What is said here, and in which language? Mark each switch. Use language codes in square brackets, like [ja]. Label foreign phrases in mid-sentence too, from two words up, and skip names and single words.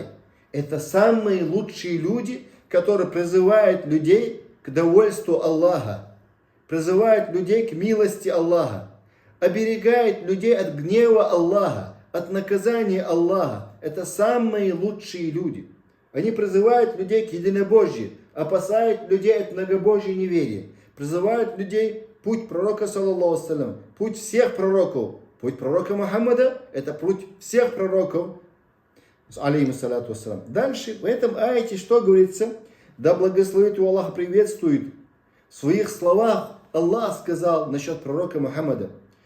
[ru] Это самые лучшие люди, которые призывают людей к довольству Аллаха, призывают людей к милости Аллаха, оберегают людей от гнева Аллаха, от наказания Аллаха. Это самые лучшие люди. Они призывают людей к единобожию, опасают людей от многобожия и неверия, призывают людей путь пророка, [ar] صلى الله عليه وسلم, [ru] путь всех пророков. Путь пророка Мухаммада – это путь всех пророков, [ar] عليه الصلاة والسلام. [ru] Дальше в этом аяте что говорится? Да благословит его Аллах, приветствует. В своих словах Аллах сказал насчет пророка Мухаммада.